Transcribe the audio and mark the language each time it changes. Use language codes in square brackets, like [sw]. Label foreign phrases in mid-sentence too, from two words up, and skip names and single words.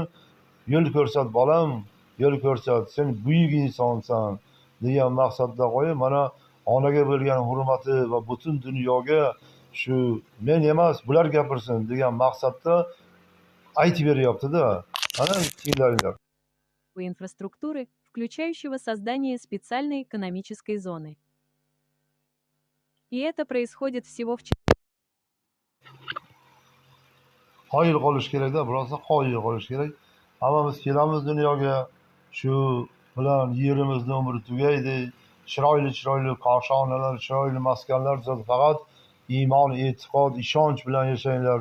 [uz] Yo'l ko'rsat bolam, yo'l ko'rsat, sen buyuk insonsan degan maqsadda qo'yib, mana onaga bo'lgan hurmati va butun dunyoga shu men emas, bular gapirsin degan maqsadda aytib beryapti-da. Ana tinglaringlar. [ru] Инфраструктуры, включающего создание специальной экономической зоны. И это происходит всего в [uz] Qoyil qolish kerak-da, birosa qoyil qolish kerak. Hammamiz kelamiz dunyoga, shu bilan yerimizni umri tugaydi. Chiroyli qoshonalar, chiroyli maskanlar tuzadi. Faqat iymon, e'tiqod, ishonch bilan yashanglar.